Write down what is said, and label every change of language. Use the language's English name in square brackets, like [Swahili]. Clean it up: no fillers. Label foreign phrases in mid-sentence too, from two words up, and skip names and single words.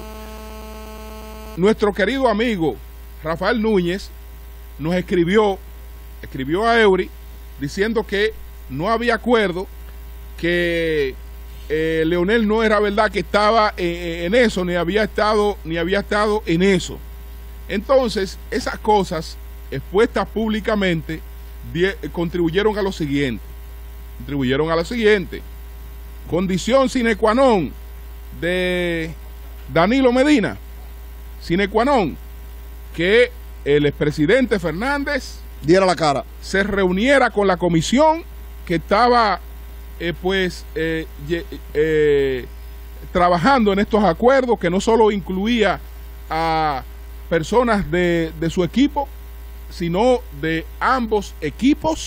[Spanish] Nuestro querido amigo Rafael Núñez nos escribió a Eury diciendo que no había acuerdo, que Leonel no era verdad que estaba en eso, ni había estado en eso. Entonces, esas cosas expuestas públicamente contribuyeron a lo siguiente. Condición [Latin] sine qua non [Spanish] de Danilo Medina, [Latin] sine qua non, [Spanish] que el expresidente Fernández diera la cara, se reuniera con la comisión que estaba trabajando en estos acuerdos, que no solo incluía a personas de su equipo, sino de ambos equipos.